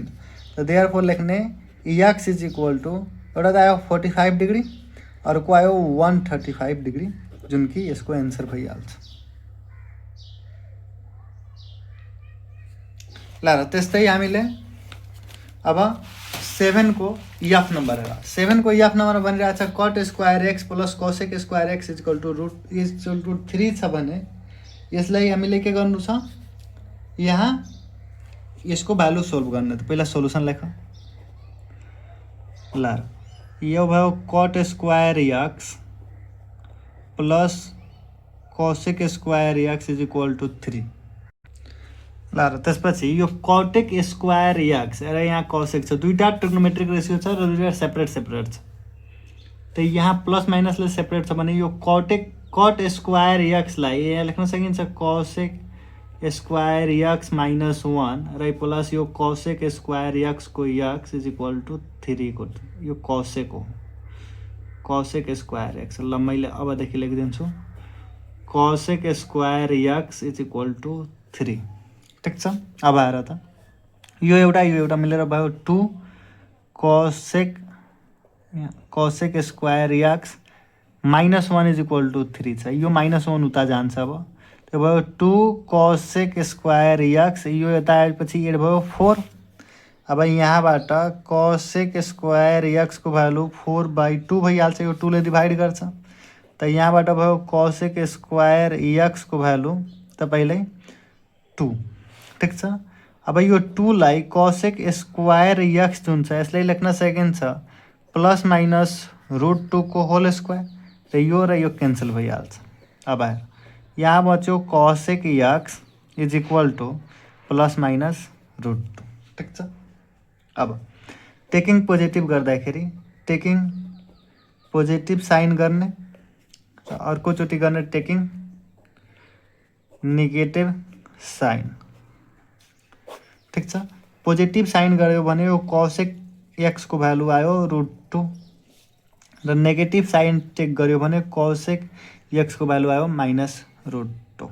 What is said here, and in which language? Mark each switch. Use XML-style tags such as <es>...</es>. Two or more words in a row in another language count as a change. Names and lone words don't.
<ne>त देयरफोर लेख्ने</ne> <en>x is equal to</en> <ne>एउटा त आयो 45 डिग्री अर्को आयो 135 डिग्री जुन कि यसको एन्सर भइहाल्छ। ल र त्यस्तै हामीले अब 7 को</ne> <en>F number</en> <ne>है। 7 को</ne> <en>F number</en> <ne>बनिरहेको छ</ne> <en>cot square x plus cosec square x equal to root 3</en> <ne>छ भने यसलाई हामीले के गर्नु छ, यहाँ यसको भ्यालु सोल्भ गर्ने। त पहिला सोलुसन लेख। ल यो भयो</ne> <en>cot square x plus cosec square x is equal to 3.</en> <ne>ल र त्यसपछि यो</ne> <en>cot square x</en> <ne>र यहाँ कोसेक छ, दुईटा</ne> <en>trigonometric ratio</en> <ne>छ र दुईटा सेपरेट छ। त यहाँ प्लस माइनसले सेपरेट छ भने यो</ne> <en>cot square xलाई</en> <ne>यहाँ लेख्न सकिन्छ</ne> <en>cosec square x minus 1</en> <ne>र प्लस यो</ne> <en>cosec square x</en> <ne>को</ne> <en>x is equal to 3</en> <ne>को यो कोसेक हो,</ne> <en>cosec square x.</en> <ne>ल मैले अबदेखि लेखिदिन्छु</ne> <en>cosec square x is equal to 3.</en> <ne>ठिक छ। अब आएर त यो एउटा मिलेर भयो</ne> <en>2 cosec square x minus 1 is equal to 3</en> <ne>छ। यो माइनस 1 उता जान्छ। अब त्यो भयो</ne> <en>2 cosec square x,</en> <ne>यो यता आएपछि एड भयो 4। अब यहाँबाट</ne> <en>cosec square x</en> <ne>को भ्यालु 4/2 भइहाल्छ, यो 2 ले डिभाइड गर्छ। त यहाँबाट भयो</ne> <en>cosec square x</en> <ne>को भ्यालु तपाईलाई 2। ठिक छ। अब यो 2 लाई</ne> <en>cosec square x</en> <ne>जुन छ यसलाई लेख्न सकिन्छ</ne> <en>plus minus root 2</en> <ne>को</ne> <en>whole square</en> <ne>र यो क्यान्सल भइहाल्छ। अब आएर यहाँ बच्यो</ne> <en>cosec x is equal to plus minus root 2.</en> <ne>ठिक छ। अब</ne> <en>taking positive</en> <ne>गर्दाखेरि</ne> <en>taking positive sign</en> <ne>गर्ने, अर्कोचोटि गर्ने</ne> <en>taking negative sign.</en> <ne>ठिक छ।</ne> <en>positive sign</en> <ne>गर्यो भने यो</ne> <en>cosec x</en> <ne>को भ्यालु आयो रूट 2 र</ne> <en>negative sign take</en> <ne>गर्यो भने</ne> <en>cosec x</en> <ne>को भ्यालु आयो</ne> <en>minus root 2.</en>